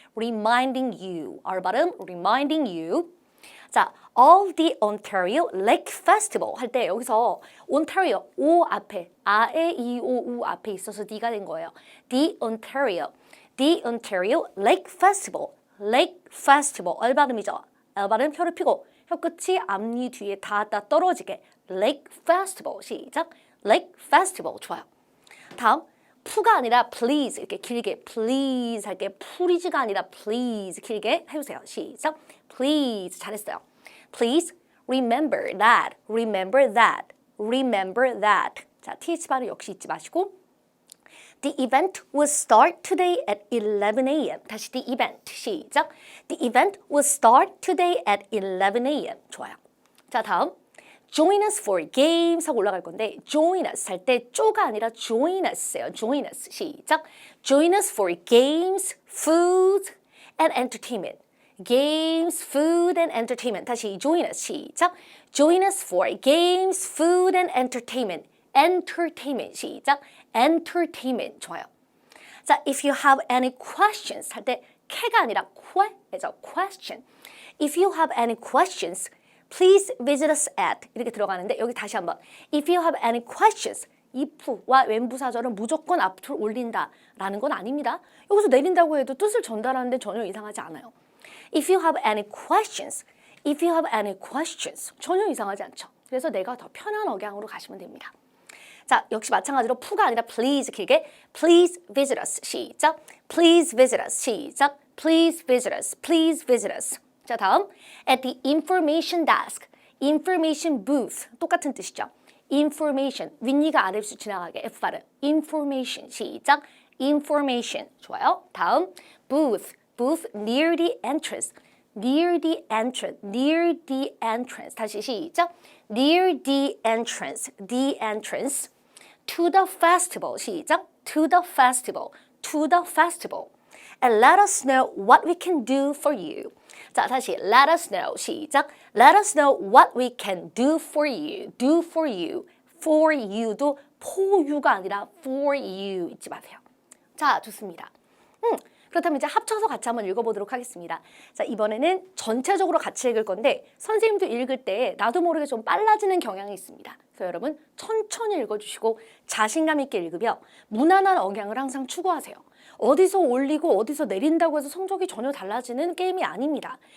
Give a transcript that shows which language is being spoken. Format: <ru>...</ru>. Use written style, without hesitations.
<en>Reminding you,</en> <ko>R 발음,</ko> <en>reminding you.</en> <ko>자, of the Ontario Lake Festival 할 때 여기서 Ontario, O 앞에, 아에, 이, 오, 우 앞에 있어서 D가 된 거예요.</ko> <en>The Ontario Lake Festival, Lake Festival,</en> <ko>R 발음이죠. R 발음 혀를 펴고 혀끝이 앞니 뒤에 닿았다 떨어지게</ko> <en>Lake Festival,</en> <ko>시작. Lake Festival, 좋아요. 다음 푸가 아니라 please 이렇게 길게 please 할게 please가 아니라 please 길게 해보세요. 시작. please 잘했어요.</ko> <en>please remember that, remember that, remember that. 자,</en> <ko>th 발음 역시 잊지 마시고</ko> <en>The event will start today at 11 a.m.</en> <ko>다시 the event 시작.</ko> <en>The event will start today at 11 a.m.</en> <ko>좋아요. 자, 다음</ko> <en>Join us for games</en> <ko>하고 올라갈 건데 join us 할 때 쪼가 아니라 join us예요.</ko> <en>join us 시작. Join us for games, food, and entertainment. Games, food, and entertainment.</en> <ko>다시 join us 시작.</ko> <en>Join us for games, food, and entertainment. Entertainment 시작. Entertainment 좋아요.</en> <ko>자,</ko> <en>if you have any questions</en> <ko>할 때 캐가 아니라 ques죠.</ko> <en>question. If you have any questions, please visit us at</en> <ko>이렇게 들어가는데 여기 다시 한번 if you have any questions if와 왼부사절은 무조건 앞으로 올린다라는 건 아닙니다. 여기서 내린다고 해도 뜻을 전달하는데 전혀 이상하지 않아요.</ko> <en>If you have any questions, if you have any questions 전혀 이상하지 않죠.</en> <ko>그래서 내가 더 편한 억양으로 가시면 됩니다. 자, 역시 마찬가지로 푸가 아니라 please 길게</ko> <en>please visit us</en> <ko>시작.</ko> <en>Please visit us 시작. Please visit us. Please visit us. 자, 다음 at the information desk, information booth</en> <ko>똑같은 뜻이죠.</ko> <en>information</en> <ko>윗니가 아래로 지나가게 F 발음 information 시작. information 좋아요.</ko> <en>다음 booth, booth near the entrance, near the entrance, near the entrance 다시 시작. near the entrance, the entrance to the festival 시작. to the festival, to the festival and let us know what we can do for you.</en> <ko>자, 다시 let us know 시작.</ko> <en>Let us know what we can do for you. do for you.</en> <ko>for you도 for you가 아니라 for you 잊지 마세요. 자, 좋습니다. 그렇다면 이제 합쳐서 같이 한번 읽어보도록 하겠습니다. 자, 이번에는 전체적으로 같이 읽을 건데 선생님도 읽을 때 나도 모르게 좀 빨라지는 경향이 있습니다. 그래서 여러분 천천히 읽어주시고 자신감 있게 읽으며 무난한 억양을 항상 추구하세요. 어디서 올리고 어디서 내린다고 해서 성적이 전혀 달라지는 게임이 아닙니다.</ko>